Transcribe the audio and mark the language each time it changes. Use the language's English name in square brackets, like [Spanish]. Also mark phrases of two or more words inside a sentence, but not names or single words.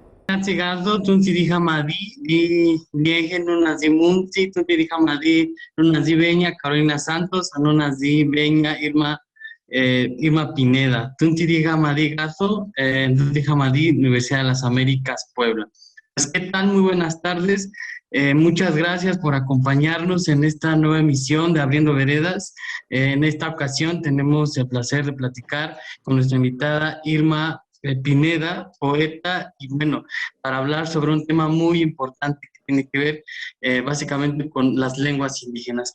[Spanish] Sigardo, Tuntiri Hamadi, Lieje, Nunazi Munzi, Tuntiri Hamadi, Nunazi Beña, Carolina Santos, Nunazi Beña, Irma Pineda, Tuntiri Hamadi Gazo, Tuntiri Hamadi, Universidad de las Américas, Puebla. Pues, ¿qué tal? Muy buenas tardes. Muchas gracias por acompañarnos en esta nueva emisión de Abriendo Veredas. En esta ocasión tenemos el placer de platicar con nuestra invitada Irma Pineda, poeta, y bueno, para hablar sobre un tema muy importante que tiene que ver básicamente con las lenguas indígenas.